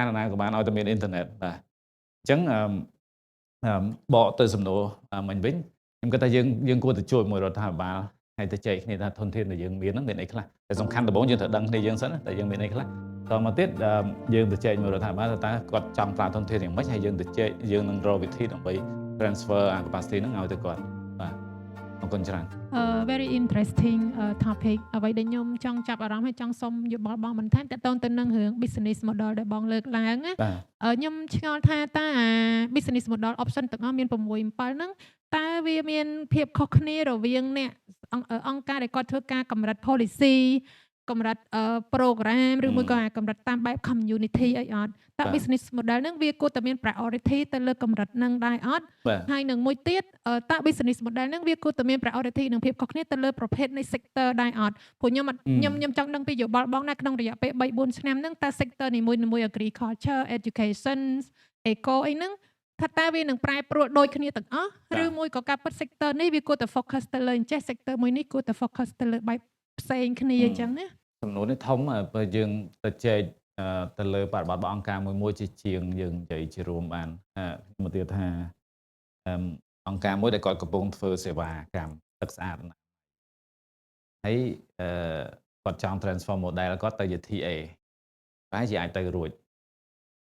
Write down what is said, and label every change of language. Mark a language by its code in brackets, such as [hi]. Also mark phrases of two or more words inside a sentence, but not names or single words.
[km] ណាក៏បានឲ្យតែមាន internet បាទអញ្ចឹងបកទៅសំណួរមិញវិញខ្ញុំគិតថាយើងគួរទៅជួយមួយរដ្ឋាភិបាលហើយទៅចែកគ្នាថាធនធានដែលយើងមានហ្នឹងមានអីខ្លះតែសំខាន់ដំបូងយើងត្រូវដឹងគ្នាយើងសិនតែយើងមានអីខ្លះតមកទៀតយើងទៅចែកមួយរដ្ឋាភិបាលថាតើគាត់ចង់ប្រើធនធានយ៉ាងម៉េចហើយយើងទៅចែកយើងនឹងរកវិធីដើម្បី [en] transfer capacity [km] ហ្នឹងឲ្យទៅគាត់បាទអរគុណច្រើន [en] very interesting topic [km] អ្វីដែលខ្ញុំចង់ចាប់អារម្មណ៍ហើយចង់សុំយោបល់បងបន្ថែមតទៅទៅនឹងរឿង [en] business model [km] ដែលបងលើកឡើងណាខ្ញុំឆ្ងល់ថាតើអា [en] business model option [km] ទាំងអស់មាន6 7ហ្នឹងតើវាមានភាពខុសគ្នារវាងអ្នកអង្គការដែលគាត់ធ្វើការកម្រិត policy កម្រិត program ឬមួយក៏កម្រិតតាមបែប community អីអត់ តើ [en] business model [km] ហ្នឹងវាគួរតែមាន priority ទៅលើកម្រិតហ្នឹងដែរអត់ហើយនឹងមួយទៀតតើ [en] business model [km] ហ្នឹងវាគួរតែមាន priority នឹងភាពខុសគ្នាទៅលើប្រភេទនៃ sector ដែរអត់ព្រោះខ្ញុំចង់ដឹងពីយោបល់បងណាក្នុងរយៈពេល 3-4 ឆ្នាំហ្នឹងតើ sector នីមួយៗ [en] agriculture education eco [km] អីហ្នឹងថាតើវានឹងប្រែប្រួលដូចគ្នាទាំងអស់ឬមួយក៏ការពិត sector នេះវាគួរតែ focus ទៅលើអញ្ចេះ sector មួយនេះគួរតែ focus ទៅលើបែបផ្សេងគ្នាអញ្ចឹងណា សំណួរនេះធំបើយើងទៅចែកទៅលើបរិបទរបស់អង្គការមួយជាជាងយើងនិយាយជារួមបានខ្ញុំទៀតថាអង្គការមួយដែលគាត់កំពុងធ្វើសេវាកម្មទឹកស្អាតហើយគាត់ចង់ [en] transform model [km] គាត់ទៅជា TA តែជាអាចទៅរួច